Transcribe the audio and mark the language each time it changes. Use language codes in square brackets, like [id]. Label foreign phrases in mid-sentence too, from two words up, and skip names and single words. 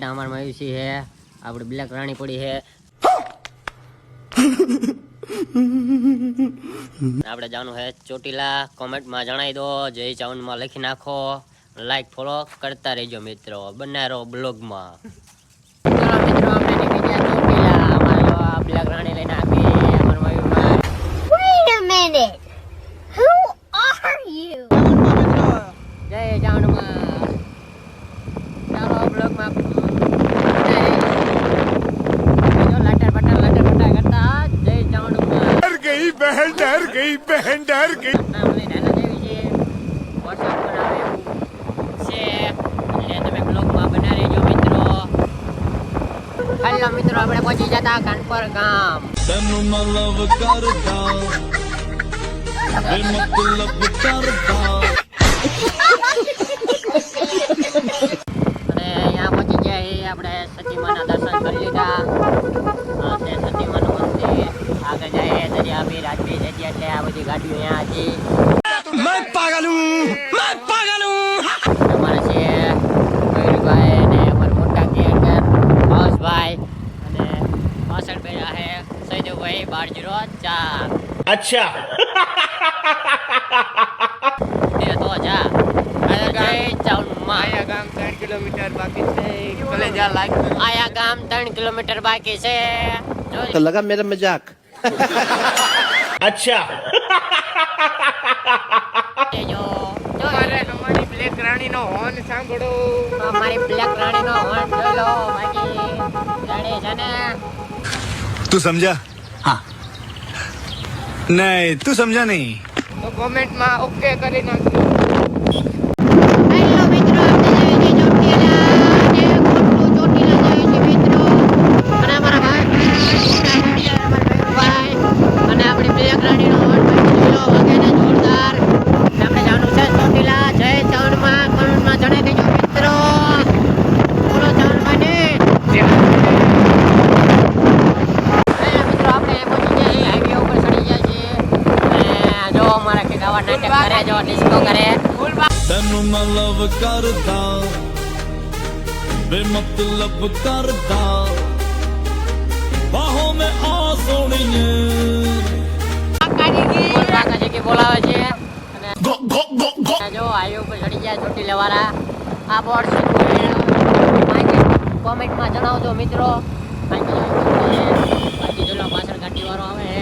[gu] અમારમાં આવી છે આપણે બ્લેક રાણી પડી છે. આપણે જવાનું છે ચોટીલા. કોમેન્ટમાં જણાવી દો, જય ચાઉન્ડમાં લખી નાખો, [en] like follow [gu] કરતા રહેજો મિત્રો. બનારો બ્લોગમાં. ચલો મિત્રો, આપણે નીકળી ગયા ચોટીલા. અમારે બ્લેક રાણી લઈને આપી અમાર મયુરભાઈ. [en] Wait a minute. Who are you? [gu] જય ચાઉન્ડમાં. ચાલો બ્લોગમાં લટર પટર કરતા જય ચાઉન્ડમાં. [hi] डर गई बहन, डर गई बहन, डर गई। [gu] હેલો મિત્રો, આપણે પહોંચી જતા કાનપર ગામ. અને અહીંયા પહોંચી ગયા આપણે સતીમાના દર્શન કરી લીધા. સતીમાનું મંદિર આગળ જાય દરિયાબીર રાજબીર જગ્યા એટલે આ બધી ગાડીઓ અહીંયા હતી. [hi] मैं पागल हूँ। [gu] અમારે છે મયુરભાઈ અને અમારા મોટા ક્રિએટર હર્ષભાઈ અને પાછળ બેઠા છે સૈદુભાઈ 1204. अच्छा એ તો જા જય ચાઉન્ડમાં. આયા ગામ 3 કિલોમીટર બાકી છે. કલેજા લાગ આયા ગામ 3 કિલોમીટર બાકી છે. [hi] तो लगा मेरा मजाक। अच्छा [gu] જો અમારી બ્લેક રાણી નો હોર્ન સાંભળો. અમારી બ્લેક રાણીનો હોર્ન જોઈ લો. બાકી ગાડી છે ને [hi] तू समझा? हाँ नहीं तू समझा नहीं। [gu] તો કોમેન્ટમાં ઓકે કરી નાખજો. હેલો મિત્રો, આપણે જઈએ છીએ ચોટીલા અને ખોટું ચોટીલા જઈએ છીએ મિત્રો. અને અમારા ભાઈ અને આપણી બ્લેક રાણીનો હોર્ન જોઈ લો. વગેરે જોરદાર. આપણે જવાનું છે ચોટીલા. જય ચાઉન્ડમાં. કોમેન્ટમાં જણાવી દેજો મિત્રો. બોલો ચાઉન્ડમાં ને. મિત્રો, આપણે પહોંચી ગયા હાઈવે ઉપર ચડી ગયા છીએ. અને જો અમારા કે ગાવા નાટક કરે, જો ડિસ્કો કરે. [pa] ਤੈਨੂੰ ਮੈਂ ਲਵ ਕਰਦਾ ਵੇ ਮਤਲਬ ਕਰਦਾ ਬਾਹੋਂ ਮੈਂ ਆ ਸੋਣੀਏ [gu] કાકા છે કે બોલાવે છે. અને જો હાઈવે ઉપર ચડી ગયા ચોટીલા વાળા. આ બોર્ડ છે કોમેન્ટમાં જણાવજો મિત્રો. બાકી જો પાછળ ગાડી વાળો આવે છે.